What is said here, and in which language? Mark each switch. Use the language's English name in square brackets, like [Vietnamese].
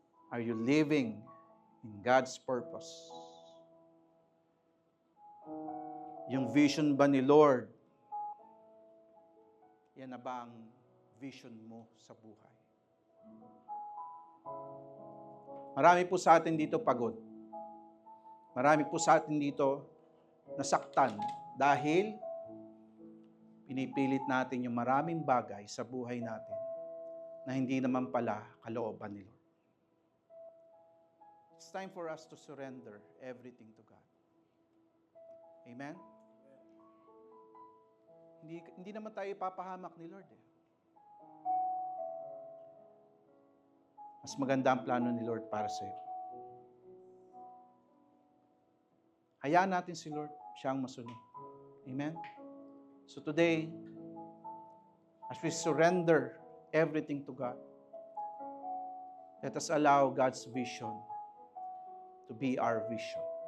[English] Are you living in God's purpose? [Filipino] Yung vision ba ni Lord, yan na ba ang vision mo sa buhay? Marami po sa atin dito pagod. Marami po sa atin dito nasaktan dahil pinipilit natin yung maraming bagay sa buhay natin na hindi naman pala kalooban ni Lord. [English] It's time for us to surrender everything to God. Amen? [Filipino] Hindi naman tayo ipapahamak ni Lord. Mas maganda ang plano ni Lord para sa iyo. Hayaan natin si Lord, siya ang masunod. Amen? [English] So today, as we surrender everything to God, let us allow God's vision to be our vision.